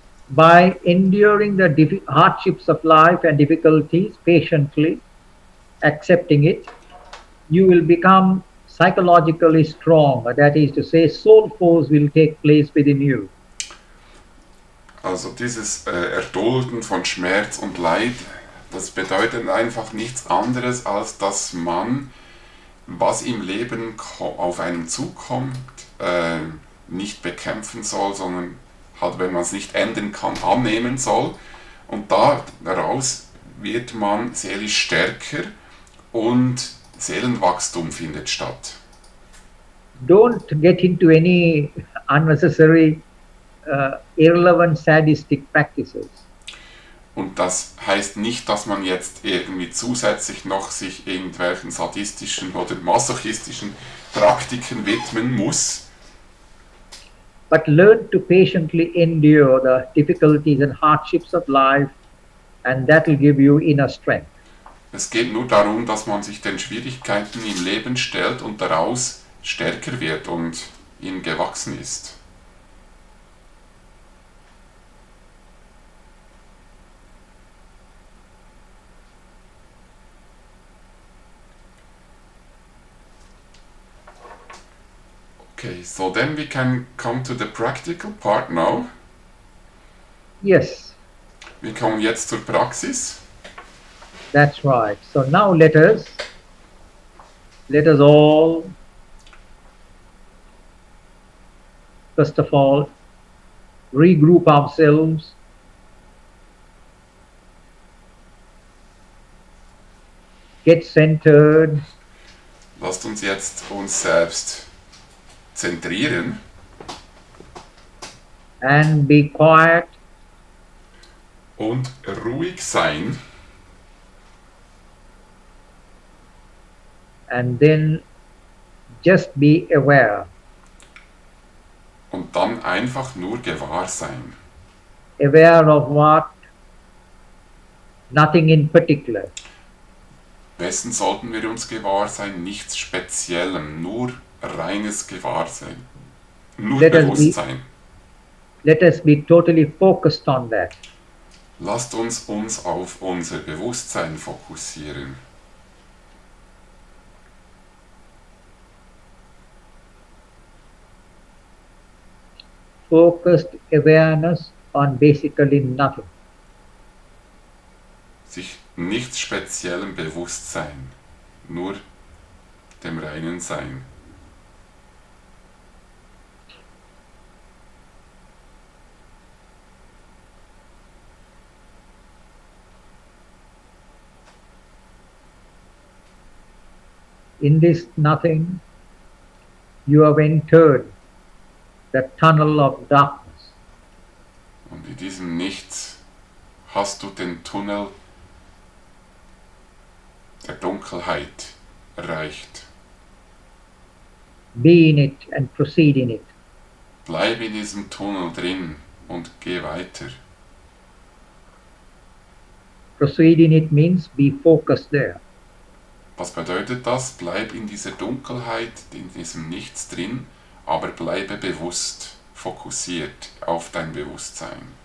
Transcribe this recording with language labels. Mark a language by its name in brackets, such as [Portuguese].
[English] By enduring the hardships of life and difficulties patiently, accepting it, you will become psychologically strong. That is to say, soul force will take place within you. [German] Also dieses Erdulden von Schmerz und Leid, das bedeutet einfach nichts anderes, als dass man, was im Leben auf einen zukommt, nicht bekämpfen soll, sondern halt, wenn man es nicht ändern kann, annehmen soll. Und daraus wird man seelisch stärker und Seelenwachstum findet statt. [English] Don't get into any unnecessary, irrelevant, sadistic practices. [German] Und das heißt nicht, dass man jetzt irgendwie zusätzlich noch sich irgendwelchen sadistischen oder masochistischen Praktiken widmen muss, [English] but learn to patiently endure the difficulties and hardships of life, and that will give you inner strength. [German] es geht nur darum, dass man sich den Schwierigkeiten im Leben stellt und daraus stärker wird und ihnen gewachsen ist. [English] Okay, so then we can come to the practical part now. Yes, [German] Wir kommen jetzt zur Praxis. [English] that's right. So now let us all, first of all, regroup ourselves, get centered, [German] Lasst uns jetzt uns selbst zentrieren [English] and be quiet, [German] und ruhig sein [English] and then just be aware. [German] und dann einfach nur gewahr sein. [English] Aware of what? Nothing in particular. [German] Wessen sollten wir uns gewahr sein? Nichts Speziellem, nur reines Gewahrsein. Nur Bewusstsein. [English] Let us be totally focused on that. [German] Lasst uns auf unser Bewusstsein fokussieren. [English] Focused awareness on basically nothing. [German] Sich nichts Speziellem bewusst sein, nur dem reinen Sein. [English] In this nothing, you have entered the tunnel of darkness. [German] Und in diesem Nichts hast du den Tunnel der Dunkelheit erreicht. [English] Be in it and proceed in it. [German] Bleib in diesem Tunnel drin und geh weiter. [English] Proceed in it means be focused there. [German] Was bedeutet das? Bleib in dieser Dunkelheit, in diesem Nichts drin, aber bleibe bewusst, fokussiert auf dein Bewusstsein.